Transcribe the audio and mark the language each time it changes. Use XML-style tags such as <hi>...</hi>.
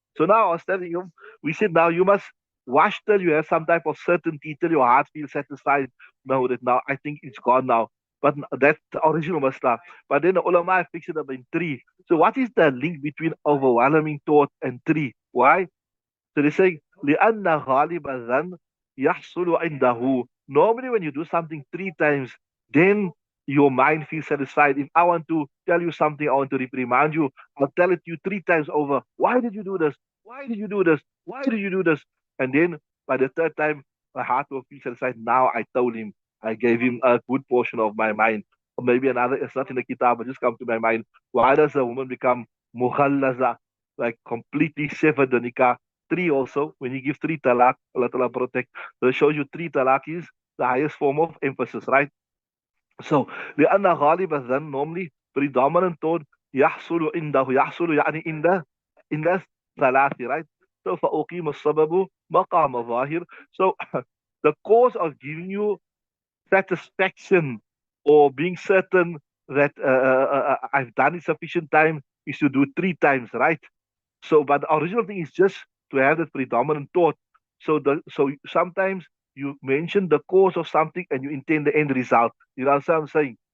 <en>So now I was telling you, we said now you must wash till you have some type of certainty, till your heart feels satisfied. No, that now I think it's gone now. But that's the original masla. But then the ulama fix it up in 3. So what is the link between overwhelming thought and 3? Why?</en> <ar>So they say, لِأَنَّ غَالِبَ الظَّنِّ يَحْصُلُ عِنْدَهُ.</ar> <en>Normally when you do something 3 times, then your mind feels satisfied. If I want to tell you something, I want to reprimand you, I'll tell it to you 3 times over. Why did you do this? Why did you do this? Why did you do this? And then by the 3rd time, my heart will feel satisfied. Now I told him, I gave him a good portion of my mind. Or maybe another, it's not in the kitab, but just come to my mind. Why does a woman become mughallaza, like completely severed the nikah? 3 also, when you give 3 talaq, Allah Ta'ala protect. So it shows you 3 talaq is the highest form of emphasis, right? So,</en> <ar>لأن غالب الظن,</ar> <en>normally predominant thought,</en> <ar>يحصل عنده, يحصل يعني</ar> <en>in the ثلاثة, right?</en> <ar>So فأقيم السبب مقام ظاهر.</ar> <en>So the cause of giving you satisfaction or being certain that I've done it sufficient time is to do 3 times, right? So, but the original thing is just to have that predominant thought. So sometimes you mention the cause of something and you intend the end result. You know what I'm saying?</en>